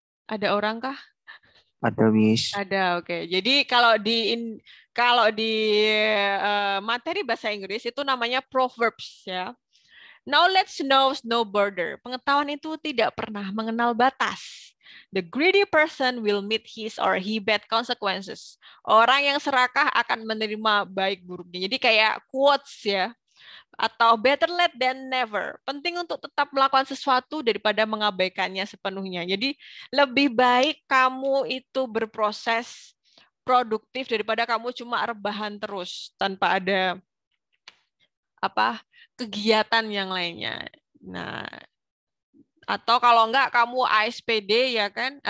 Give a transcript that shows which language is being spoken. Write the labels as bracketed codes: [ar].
[id] Ada orang kah? Ada, Miss. Ada, oke. Jadi kalau di materi bahasa Inggris itu namanya proverbs ya. [en] Knowledge knows no border. [id] Pengetahuan itu tidak pernah mengenal batas. [en] The greedy person will meet his or her bad consequences. [id] Orang yang serakah akan menerima baik buruknya. Jadi kayak quotes ya. [en] Atau better late than never. [id] Penting untuk tetap melakukan sesuatu daripada mengabaikannya sepenuhnya. Jadi lebih baik kamu itu berproses produktif daripada kamu cuma rebahan terus tanpa ada kegiatan yang lainnya. Nah, atau kalau enggak kamu ASPD ya kan?